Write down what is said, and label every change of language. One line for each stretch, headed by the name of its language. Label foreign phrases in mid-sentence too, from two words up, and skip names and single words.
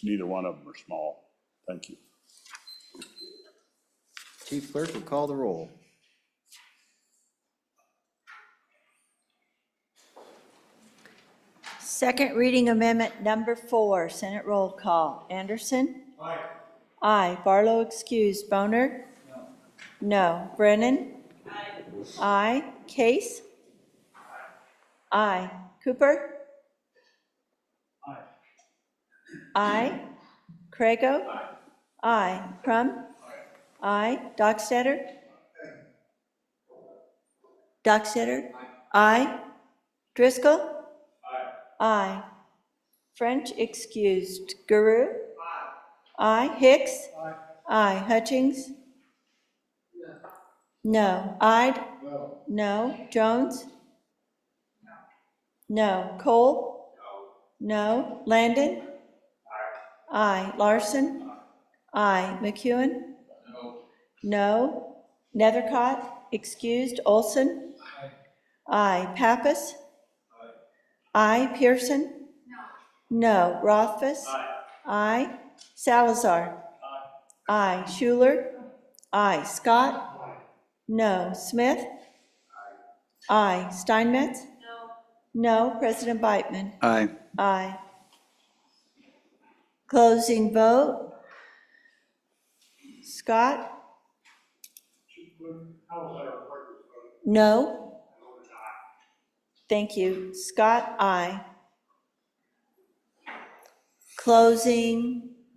English: Neither one of them are small. Thank you. Chief Clerk will call the roll. Second reading amendment number 4, Senate roll call. Anderson? Aye. Aye. Barlow excused. Boner? No. No. Brennan? Aye. Aye. Case? Aye. Cooper? Aye. Aye. Crago? Aye. Aye. Crum? Aye. Dockstader? Dockstader? Aye. Driscoll? Aye. French excused. Guru? Aye. Hicks? Aye. Hutchings? No. Ide? No. Jones? No. Cole? No. Landon? Aye. Larson? Aye. McEwen? No. Nethercott? Excused. Olson? Aye. Pappas? Aye. Pearson? No. Rothfuss? Aye. Salazar? Aye. Schuler? Aye. Scott? No. Smith? Aye. Steinmetz? No. President Beitman? Aye. Aye. Closing vote. Scott? No. Thank you. Scott, aye. Closing.